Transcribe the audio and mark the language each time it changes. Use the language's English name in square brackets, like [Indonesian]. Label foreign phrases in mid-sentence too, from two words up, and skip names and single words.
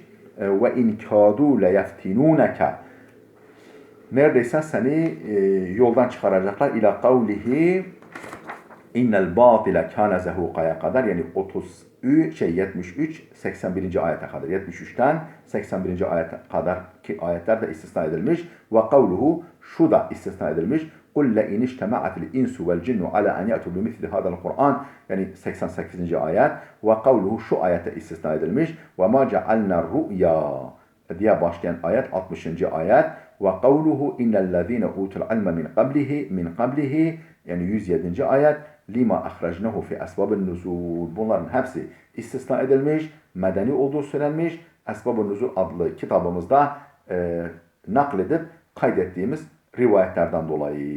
[Arabic] وإن كادوا ليفتنونك. [Turkish] Neredeyse seni yoldan çıkaracaklar [Arabic] إلى قوله إن الباطل كان زهوقا [Turkish] kadar yani 73 81. ayete kadar 73'ten 81. ayete kadar ki ayetler de istisna edilmiş [Arabic] وقوله [Turkish] şu da istisna edilmiş [Arabic] قُلْ لَاِنْ اِجْتَمَعَتِ الْاِنْسُ وَالْجِنُّ عَلَى اَنْ يَأْتُوا بِمِثْلِ هَذَا الْقُرْآنِ [Turkish] yani 88. ayet [Arabic] وقوله [Turkish] şu ayete istisna edilmiş [Arabic] وَمَا جَعَلْنَا الرُّؤْيَا [Turkish] diye başlayan ayet 60. ayet [Arabic] وقوله إن الذين أوتوا العلم من قبله [Turkish] yani 107. ayet [Arabic] لما أخرجناه في أسباب النزول. [Turkish] Bunların hepsi istisna edilmiş, medeni olduğu söylenmiş. Esbab-ı Nuzul adlı kitabımızda nakledip kaydettiğimiz rivayetlerden dolayı.